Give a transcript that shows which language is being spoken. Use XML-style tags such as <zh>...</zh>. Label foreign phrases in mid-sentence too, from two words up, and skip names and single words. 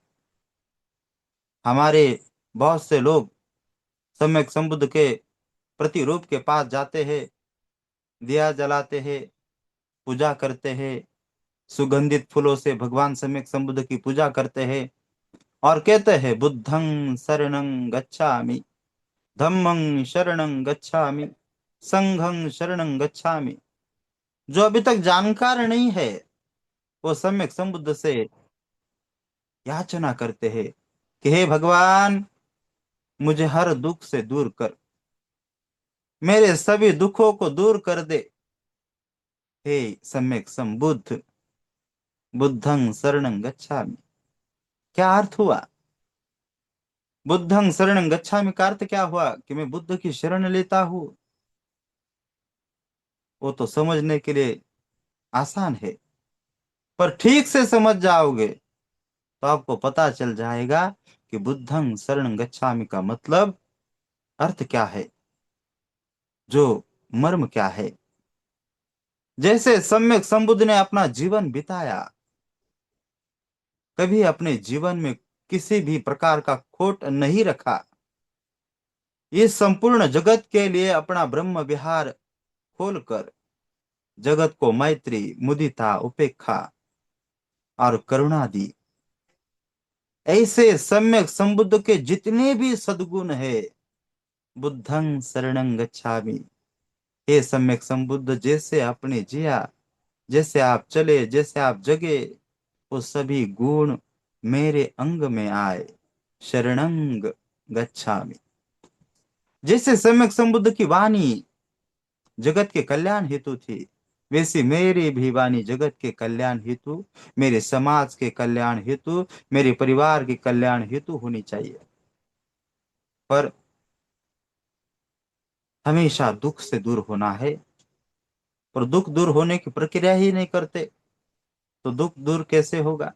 <hi>हमारे बहुत से लोग सम्यक संबुद्ध के प्रतिरूप के पास जाते हैं, दिया जलाते हैं, पूजा करते हैं, सुगंधित फूलों से भगवान सम्यक संबुद्ध की पूजा करते हैं, और कहते हैं</hi> <pi>बुद्धं शरणं गच्छामि, धम्मं शरणं गच्छामि, संघं शरणं गच्छामि।</pi> <hi>जो अभी तक जानकार नहीं है वो सम्यक संबुद्ध से याचना करते हैं कि हे भगवान, मुझे हर दुख से दूर कर, मेरे सभी दुखों को दूर कर दे। हे सम्यक संबुद्ध,</hi> <pi>बुद्धं शरणं गच्छामि।</pi> <hi>क्या अर्थ हुआ?</hi> <pi>बुद्धं शरणं गच्छामि</pi> <hi>का अर्थ क्या हुआ कि मैं बुद्ध की शरण लेता हूं। वो तो समझने के लिए आसान है, पर ठीक से समझ जाओगे तो आपको पता चल जाएगा कि</hi> <pi>बुद्धं शरणं गच्छामि</pi> <hi>का मतलब, अर्थ क्या है, जो मर्म क्या है। जैसे सम्यक संबुद्ध ने अपना जीवन बिताया, कभी अपने जीवन में किसी भी प्रकार का खोट नहीं रखा, इस संपूर्ण जगत के लिए अपना ब्रह्म विहार खोलकर जगत को मैत्री, मुदिता, उपेक्षा और करुणा दी। ऐसे सम्यक संबुद्ध के जितने भी सद्गुण है,</hi> <pi>बुद्धं शरणं गच्छामि,</pi> <hi>हे सम्यक संबुद्ध जैसे आपने जिया, जैसे आप चले, जैसे आप जगे, वो सभी गुण मेरे अंग में आए।</hi> <pi>शरणं गच्छामि।</pi> <hi>जैसे सम्यक संबुद्ध की वाणी जगत के कल्याण हेतु थी, वैसी मेरी भी वाणी जगत के कल्याण हेतु, मेरे समाज के कल्याण हेतु, मेरे परिवार के कल्याण हेतु होनी चाहिए। पर हमेशा दुख से दूर होना है, पर दुख दूर होने की प्रक्रिया ही नहीं करते तो दुख दूर कैसे होगा?</hi>